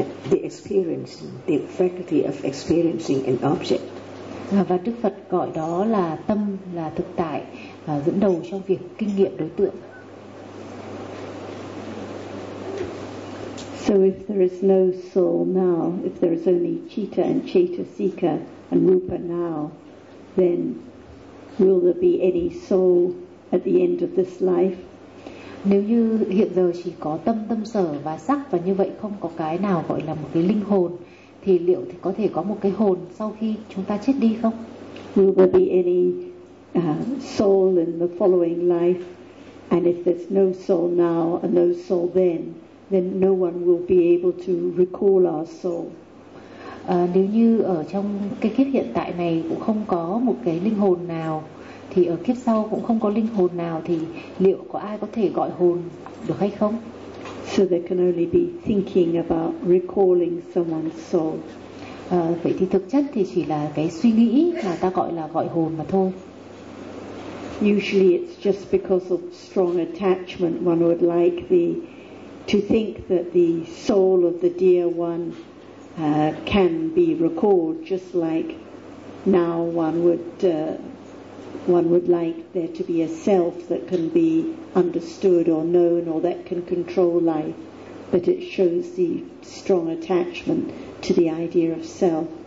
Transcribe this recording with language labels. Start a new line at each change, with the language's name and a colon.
English: The experience, the faculty of experiencing an object.
Vietnamese: Và Đức Phật gọi đó là tâm, là thực tại và dẫn đầu trong việc kinh nghiệm đối tượng.
English: So if there is no soul now, if there is only citta and cetasika and rupa now, then will there be any soul at the end of this life?
Vietnamese: Nếu như hiện giờ chỉ có tâm, tâm sở và sắc, và như vậy không có cái nào gọi là một cái linh hồn, thì liệu thì có thể có một cái hồn sau khi chúng ta chết đi không?
English: Will there be any soul in the following life? And if there's no soul now and no soul then no one will be able to recall our soul.
Vietnamese: Nếu như ở trong cái kiếp hiện tại này cũng không có một cái linh hồn nào, thì ở kiếp sau cũng không có linh hồn nào, thì liệu có ai có thể gọi hồn được hay không?
English: So they can only be thinking about recalling someone's soul.
Vietnamese: Vậy thì thực chất thì chỉ là cái suy nghĩ mà ta gọi là gọi hồn mà thôi.
English: Usually it's just because of strong attachment one would like to think that the soul of the dear one can be recalled, just like now one would one would like there to be a self that can be understood or known or that can control life, but it shows the strong attachment to the idea of self.